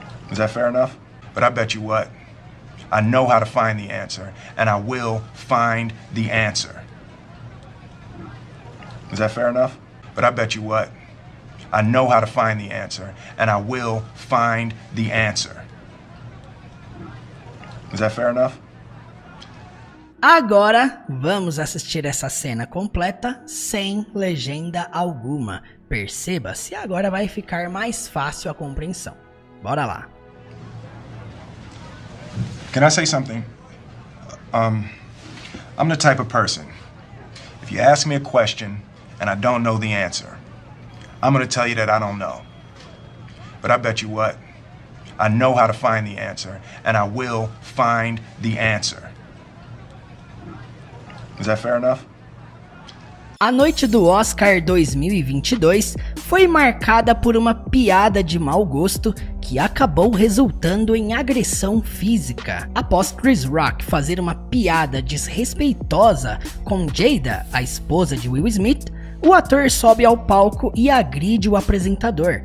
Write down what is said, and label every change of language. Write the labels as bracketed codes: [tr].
[en] Is that fair enough? But I bet you what? I know how to find the answer. And I will find the answer. Is that fair enough? But I bet you what? I know how to find the answer. And I will find the answer. Is that fair enough? [pt] Agora, vamos assistir essa cena completa sem legenda alguma. Perceba se agora vai ficar mais fácil a compreensão. Bora lá. [en] Can I say something? I'm the type of person, if you ask me a question and I don't know the answer, I'm going to tell you that I don't know. But I bet you what? I know how to find the answer, and I will find the answer. Is that fair enough? [pt] A noite do Oscar 2022 foi marcada por uma piada de mau gosto que acabou resultando em agressão física. Após Chris Rock fazer uma piada desrespeitosa com Jada, a esposa de Will Smith, o ator sobe ao palco e agride o apresentador.